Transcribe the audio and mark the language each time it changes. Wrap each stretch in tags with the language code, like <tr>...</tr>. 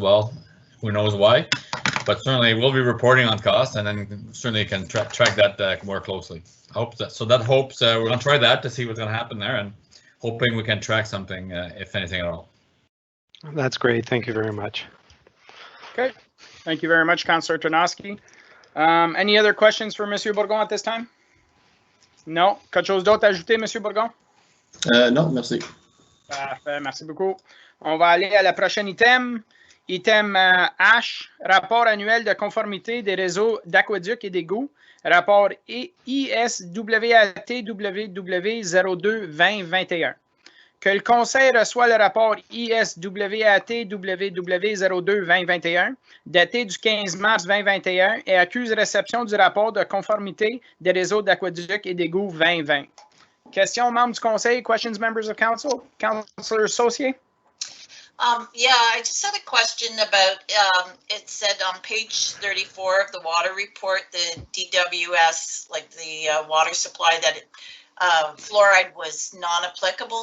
<en>Well, who knows why? But certainly we'll be reporting on costs, and then certainly can track that more closely. We're going to try that to see what's going to happen there, and hoping we can track something, if anything at all. That's great. Thank you very much. Okay. Thank you very much, Councillor Tarnowski. Any other questions for Monsieur Bourgon at this time? Non.</en> <fr>Quelque chose d'autre à ajouter, Monsieur Bourgon? Non, merci. Parfait, merci beaucoup. On va aller à la prochaine item. Item H, rapport annuel de conformité des réseaux d'aqueduc et d'égouts. Rapport ISWATWW02-2021. Que le Conseil reçoit le rapport ISWATWW02-2021, daté du 15 mars 2021, et accuse réception du rapport de conformité des réseaux d'aqueduc et d'égouts 2020. Questions, membres du Conseil?</fr> <en>Questions, members of council? Councillor Saucier? Yeah, I just had a question about, it said on page 34 of the water report, the DWS, like the water supply, that fluoride was non-applicable.</en>